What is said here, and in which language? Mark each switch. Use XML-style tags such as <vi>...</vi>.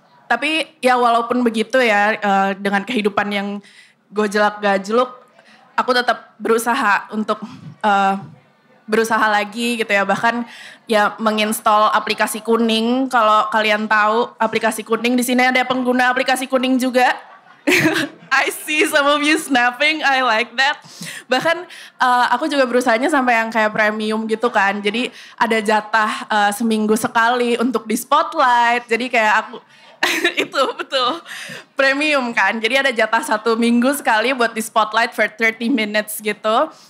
<id>Tapi ya walaupun begitu ya, dengan kehidupan yang gojlak-gajluk, aku tetap berusaha untuk berusaha lagi gitu ya. Bahkan ya menginstall aplikasi kuning. Kalau kalian tahu aplikasi kuning, di sini ada pengguna aplikasi kuning juga.</id> <en>I see some of you snapping, I like that.</en> <id>Bahkan aku juga berusahanya sampai yang kayak premium gitu kan. Jadi ada jatah seminggu sekali untuk di spotlight. Jadi kayak aku itu betul premium kan. Jadi ada jatah 1 minggu sekali buat di spotlight</id> <en>for 30 minutes</en> <id>gitu.</id>